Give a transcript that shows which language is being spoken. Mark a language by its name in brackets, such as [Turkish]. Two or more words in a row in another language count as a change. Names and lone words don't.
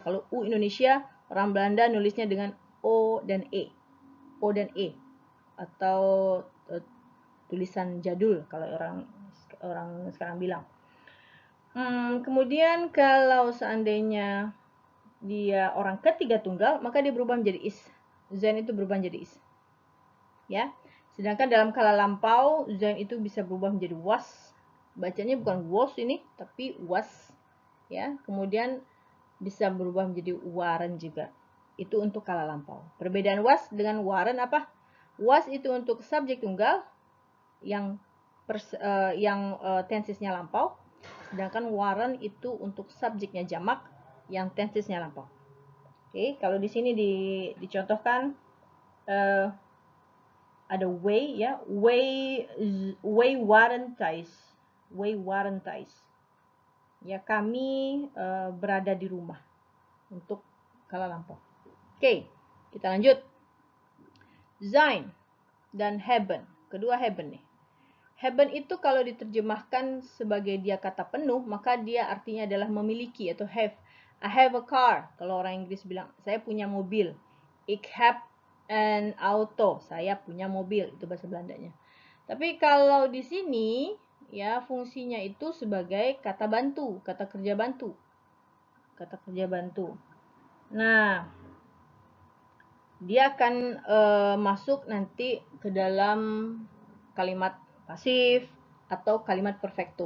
[Indonesian] Kalau U Indonesia, orang Belanda nulisnya dengan O dan E. O dan E atau tulisan jadul kalau orang sekarang bilang. Kemudian kalau seandainya dia orang ketiga tunggal, maka dia berubah menjadi is. Zijn itu berubah menjadi is. Ya. Sedangkan dalam kala lampau, zijn itu bisa berubah menjadi was. Bacanya bukan was ini, tapi was. Ya. Kemudian bisa berubah menjadi waren juga. Itu untuk kala lampau. Perbedaan was dengan waren apa? Was itu untuk subjek tunggal yang tensisnya lampau. Sedangkan waren itu untuk subjeknya jamak yang tensisnya lampau. Oke, kalau di sini dicontohkan ada way ya, [Dutch] way waren thuis. Way waren thuis. [Indonesian] Ya, kami berada di rumah untuk kala lampau. Oke, kita lanjut. Zijn dan hebben. Kedua hebben nih. Haben itu kalau diterjemahkan sebagai dia kata penuh, maka dia artinya adalah memiliki atau have. [English] I have a car. [Indonesian] Kalau orang Inggris bilang, saya punya mobil. [Dutch] Ik heb een auto. [Indonesian] Saya punya mobil. Itu bahasa Belandanya. Tapi kalau di sini, ya fungsinya itu sebagai kata bantu, kata kerja bantu. Kata kerja bantu. Nah, dia akan masuk nanti ke dalam kalimat pasif atau kalimat perfektum.